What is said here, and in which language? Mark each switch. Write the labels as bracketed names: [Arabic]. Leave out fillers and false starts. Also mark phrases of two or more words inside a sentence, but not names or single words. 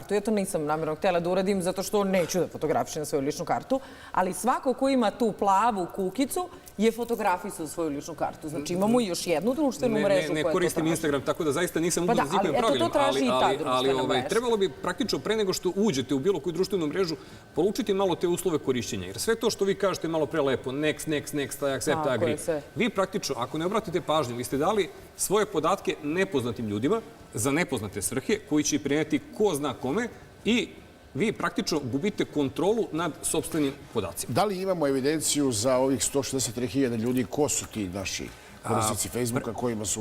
[Serbian] Ja to nisam namjerno htjela da uradim zato što neću da fotografišem svoju ličnu kartu, ali svako ko ima tu plavu kukicu je fotografisao svoju ličnu kartu. Znači imamo još jednu društvenu mrežu koja Ne koristim Instagram, tako da zaista nisam upoznat s njihovim pravilima. Ali trebalo bi praktično pre nego što uđete u bilo koju društvenu mrežu proučiti malo te uslove korišćenja. Jer sve to što vi kažete malo pre lepo, [English] next, I accept, I agree. [Serbian] Vi praktično, ako ne obratite pažnju, vi ste dali svoje podatke nepoznatim ljudima za nepoznate svrhe koji će preneti ko zna kome i vi praktično gubite kontrolu nad sopstvenim podacima. Da li imamo evidenciju za ovih 163.000 ljudi? Ko su ti naši korisnici Facebooka kojima su...